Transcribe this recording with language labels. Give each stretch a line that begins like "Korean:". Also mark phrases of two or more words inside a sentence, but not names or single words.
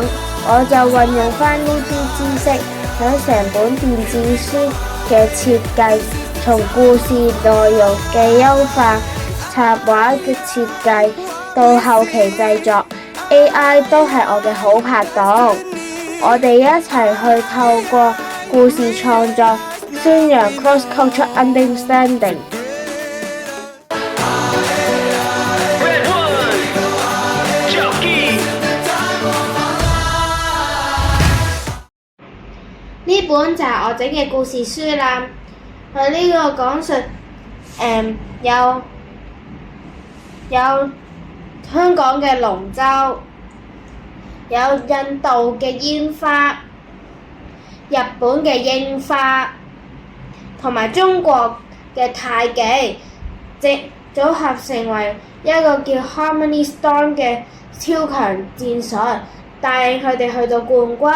Cantonese: 我就運用返呢啲知識喺成本電子書嘅設計，從故事內容嘅優化、插畫嘅設計到後期製作， AI 都係我嘅好拍檔。我哋一齊去透過故事創作宣揚
English: cross-cultural understanding。
Cantonese: 呢本就係我整嘅故事書啦。佢呢個講述有香港嘅龍舟，有印度嘅煙花，日本嘅櫻花，同埋中國嘅太極，組合成為一個叫 Harmony Storm 嘅超強戰術，帶領佢哋去到冠軍。